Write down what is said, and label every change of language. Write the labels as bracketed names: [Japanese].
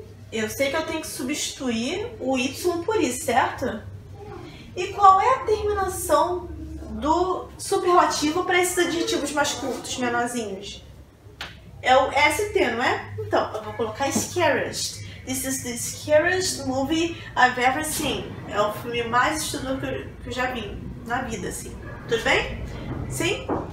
[Portuguese] Eu sei que eu tenho que substituir o Y por I, certo? E qual é a terminação do superlativo para esses adjetivos mais curtos, menorzinhos? É o ST, não é? Então, eu vou colocar scariest. [English] This is the scariest movie I've ever seen. [Portuguese] É o filme mais assustador que eu já vi na vida, assim. Tudo bem? Sim?